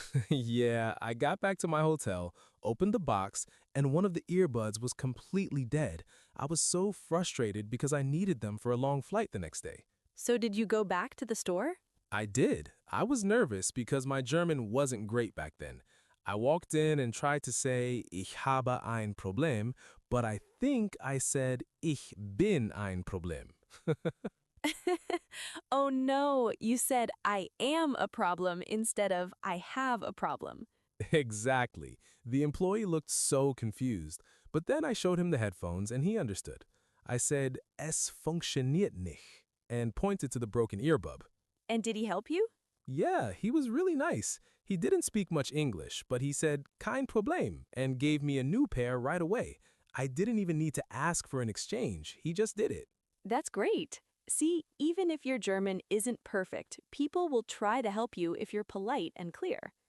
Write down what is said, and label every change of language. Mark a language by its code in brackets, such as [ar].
[en] Yeah, I got back to my hotel, opened the box, and one of the earbuds was completely dead. I was so frustrated because I needed them for a long flight the next day. So did you go back to the store? I did. I was nervous because my German wasn't great back then. I walked in and tried to say [de] Ich habe ein Problem, [en] but I think I said [de] Ich bin ein Problem. [en] Oh no, you said "I am a problem" instead of "I have a problem." Exactly. The employee looked so confused, but then I showed him the headphones and he understood. I said [de] Es funktioniert nicht [en] and pointed to the broken earbud. And did he help you? Yeah, he was really nice. He didn't speak much English, but he said [de] kein Problem [en] and gave me a new pair right away. I didn't even need to ask for an exchange. He just did it. That's great. See, even if your German isn't perfect, people will try to help you if you're polite and clear.